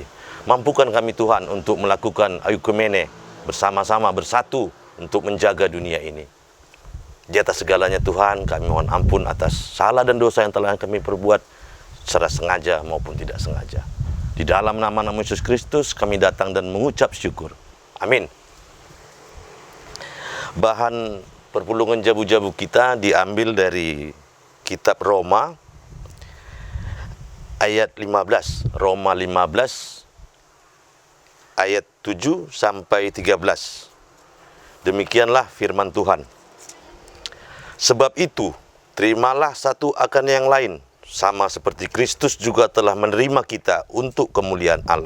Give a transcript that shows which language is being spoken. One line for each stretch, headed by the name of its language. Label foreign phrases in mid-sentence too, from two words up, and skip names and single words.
Indonesian: Mampukan kami Tuhan untuk melakukan oikumene bersama-sama bersatu untuk menjaga dunia ini. Di atas segalanya Tuhan, kami mohon ampun atas salah dan dosa yang telah kami perbuat secara sengaja maupun tidak sengaja. Di dalam nama Yesus Kristus kami datang dan mengucap syukur. Amin. Bahan perpulungan Jabu-Jabu kita diambil dari kitab Roma ayat 15. Roma 15 ayat 7 sampai 13. Demikianlah firman Tuhan. Sebab itu, terimalah satu akan yang lain, sama seperti Kristus juga telah menerima kita untuk kemuliaan Allah.